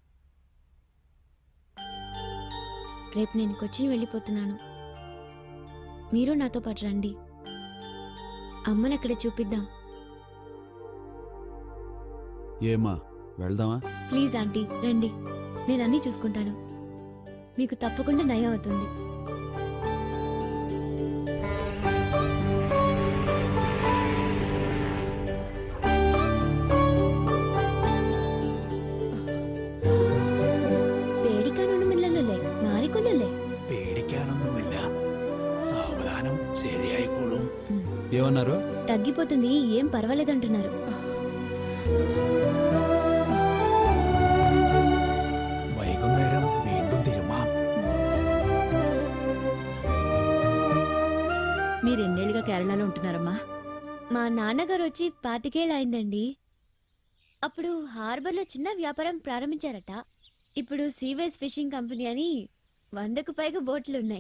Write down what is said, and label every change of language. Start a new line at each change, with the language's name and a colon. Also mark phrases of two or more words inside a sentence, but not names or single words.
Telugu: రేపు నేను కొచ్చిన్ వెళ్ళిపోతున్నాను. మీరు నాతో పాటు రండి. అమ్మని అక్కడ చూపిద్దాం. ఏమా వెళ్దామా? ప్లీజ్ ఆంటీ రండి, నేను అన్నీ చూసుకుంటాను. మీకు తప్పకుండా నయం అవుతుంది.
Malayalam: പേടിക്കാനൊന്നുമില്ലല്ലോ, മാറിക്കൊള്ളല്ലേ? പേടിക്കാനൊന്നുമില്ല, സാവധാനം ശരിയായിക്കോളും.
Telugu: ఏమన్నారు? తగ్గిపోతుంది, ఏం పర్వాలేదంటున్నారు.
Malayalam: വൈകുന്നേരം വീണ്ടും തിരുമാം.
Telugu: మీరెన్నేళ్లుగా కేరళలో ఉంటున్నారమ్మా? మా నాన్నగారు వచ్చి 25 ఏళ్ళు అయిందండి. అప్పుడు హార్బర్లో చిన్న వ్యాపారం ప్రారంభించారట. ఇప్పుడు సీవేస్ ఫిషింగ్ కంపెనీ అని 100కు పైగా బోట్లున్నాయి.